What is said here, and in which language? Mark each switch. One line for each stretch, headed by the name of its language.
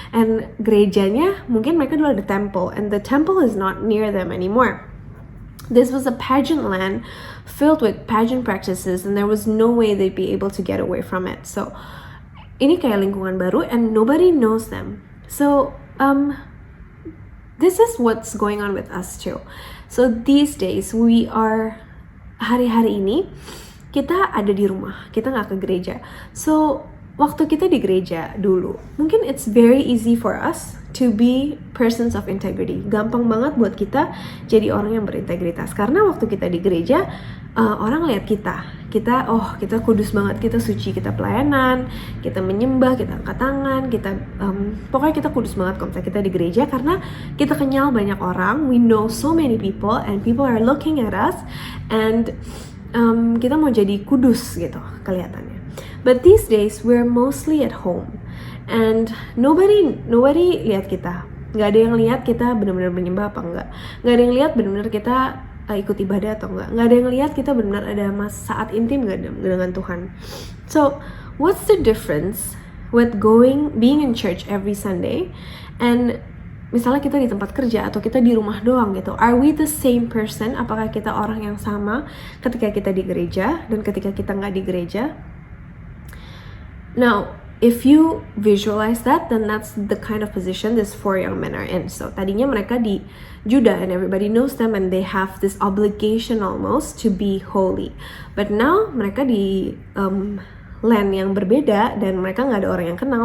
English: And
Indonesian: gerejanya mungkin mereka dulu ada
English: temple, and the temple is not near them anymore. This was a pageant land filled with pageant practices, and there was no way they'd be able to get away from it. So
Indonesian: ini kayak lingkungan baru,
English: and nobody knows them. So this is what's going on with us too. So these days we are,
Indonesian: hari-hari ini kita ada di rumah, kita nggak ke gereja.
English: So
Indonesian: waktu kita di gereja dulu, mungkin
English: it's very easy for us to be persons of integrity.
Indonesian: Gampang banget buat kita jadi orang yang berintegritas. Karena waktu kita di gereja, orang lihat kita kudus banget, kita suci, kita pelayanan, kita menyembah, kita angkat tangan, pokoknya kita kudus banget kalau kita di gereja, karena kita kenal banyak orang,
English: we know so many people, and people are looking at us,
Indonesian: and kita mau jadi kudus gitu kelihatannya.
English: But these days we're mostly at home, and nobody
Indonesian: lihat kita. Nggak ada yang lihat kita benar-benar menyembah apa enggak. Nggak ada yang lihat benar-benar kita ikut ibadah atau enggak. Nggak ada yang lihat kita benar ada saat intim nggak dengan Tuhan.
English: So what's the difference with being in church every Sunday and
Indonesian: misalnya kita di tempat kerja atau kita di rumah doang gitu.
English: Are we the same person?
Indonesian: Apakah kita orang yang sama ketika kita di gereja dan ketika kita nggak di gereja?
English: Now, if you visualize that, then that's the kind of position these 4 young men are in. So
Indonesian: tadinya mereka di
English: Judah and everybody knows them and they have this obligation almost to be holy. But now
Indonesian: mereka di land yang berbeda dan mereka nggak ada orang yang kenal.